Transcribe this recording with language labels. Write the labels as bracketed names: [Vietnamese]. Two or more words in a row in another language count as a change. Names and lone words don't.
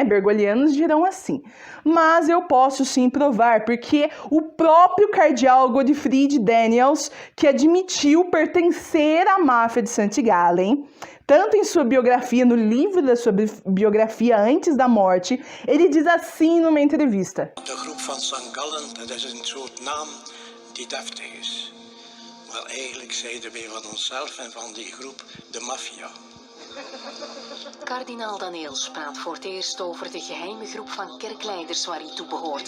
[Portuguese] Bergolianos dirão assim. Mas eu posso sim provar, porque o próprio cardeal Godfried Daniels, que admitiu pertencer à máfia de St. Gallen, tanto em sua biografia, no livro da sua biografia antes da morte, ele diz assim numa entrevista. [Dutch] De groep van St. Gallen, dat is een soort naam die deftig is. Maar eigenlijk zeiden wij van onszelf en van die groep de maffia. Kardinaal Daniels praat voor het eerst over de geheime groep van kerkleiders waar hij toe behoorde.